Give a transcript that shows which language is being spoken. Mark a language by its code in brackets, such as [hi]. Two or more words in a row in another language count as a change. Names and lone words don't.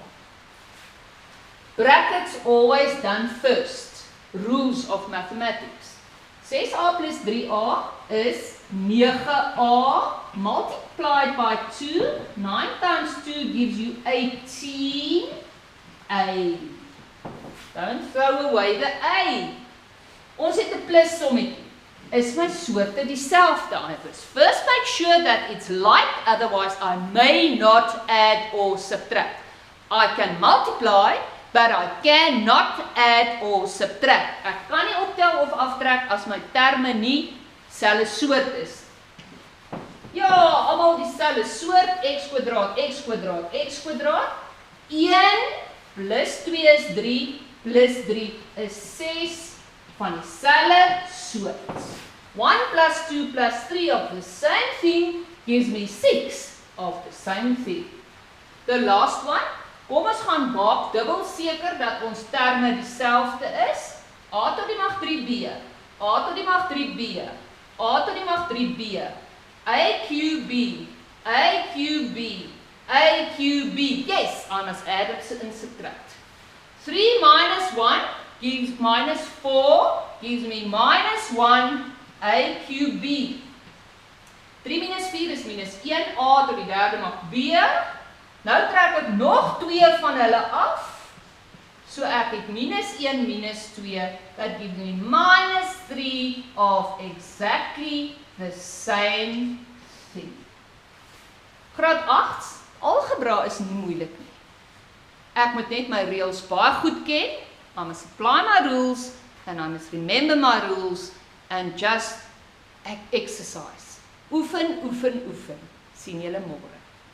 [en] Brackets always done first, rules of mathematics. 6a plus 3a is 9a multiplied by 2. 9 times 2 gives you 18a. Don't throw away the a. [af] Ons het 'n plus sommetjie. Is my soorte dieselfde iewers? [en] First make sure that it's like, otherwise I may not add or subtract. I can multiply, but I cannot add or subtract. [af] Ek kan nie optel of aftrek as my terme nie selfe soort is. Ja, almal dieselfde soort, x kwadraat, x kwadraat, x kwadraat. 1 plus 2 is 3, plus 3 is 6 van dieselfde soort. [en] 1 plus 2 plus 3 of the same thing gives me 6 of the same thing. The last one, [af] kom ons gaan maak dubbel seker dat ons terme dieselfde is. A tot die mag 3b, a tot die mag 3b, a tot die mag 3b, AQB, AQB, AQB. [en] Yes, I must add and subtract. 3 minus 1 gives minus 4, gives me minus 1 AQB. [af] 3 minus 4 is minus 1, a tot die derde mag b. Nou trek ek nog 2 van hulle af. So ek het minus 1 minus 2, [en] that gives me minus 3 of exactly the same thing. [af] Graad 8, algebra is nie moeilik nie. Ek moet net my reëls baie goed ken. [en] I must apply my rules and I must remember my rules and just exercise. [af] Oefen, oefen, oefen. Sien julle môre.